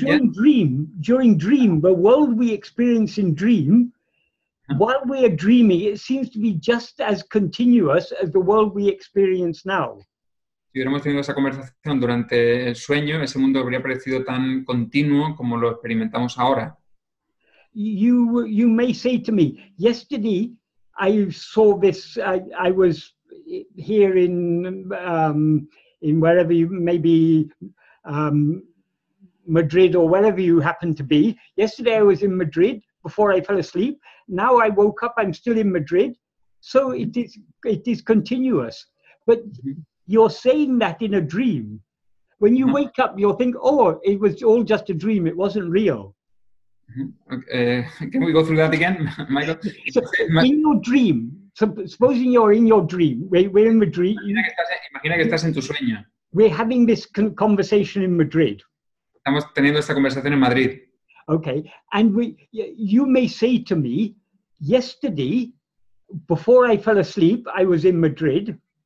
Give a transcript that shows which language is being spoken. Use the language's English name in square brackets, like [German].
[English] During dream, the world we experience in dream, while we are dreaming, it seems to be just as continuous as the world we experience now. [Spanish] Si hubiéramos tenido esa conversación durante el sueño, ese mundo habría parecido tan continuo como lo experimentamos ahora. [English] You may say to me, yesterday I saw this, I was here in wherever you, maybe Madrid or wherever you happen to be. Yesterday I was in Madrid before I fell asleep. Now I woke up, I'm still in Madrid. So it is continuous. But you're saying that in a dream. When you wake up, you'll think, oh, it was all just a dream. It wasn't real. Can we go through that again, Michael? So in your dream, supposing you're in your dream, we're in Madrid. [Spanish] Imagina que estás en tu sueño. [English] We're having this conversation in Madrid. [Spanish] Estamos teniendo esta conversación en Madrid. [English] Okay, and you may say to me, yesterday, before I fell asleep, I was in Madrid.